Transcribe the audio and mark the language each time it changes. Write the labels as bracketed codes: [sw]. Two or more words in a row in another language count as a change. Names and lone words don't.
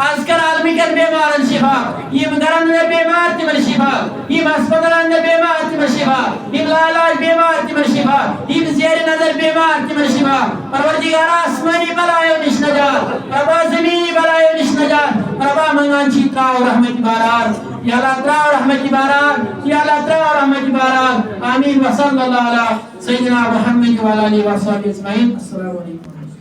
[ks] آز کر عالمٕکٮ۪ن بیمارن شفا یِم گرن انٛدر بیمار تِمن شفا یِم ہسپتالن انٛدر بیمار تِمن شفا یِم لاعلاج بیمار تِمن شفا یِم زیرِ نظر بیمار تِمن شفا پروردگار آسمٲنی بلایو نِش نجات ربا زمیٖنی بلایو نِش نجات ربا منگان چھی تراو رحمت باران [ar] یا اللہ [ks] تراو رحمت باران [ar] یا اللہ [ks] تراو رحمت باران آمین [ar] وصلی اللہ علیہ سیدنا محمد وعلی آلہ وصحبہ اجمعین السلام علیکم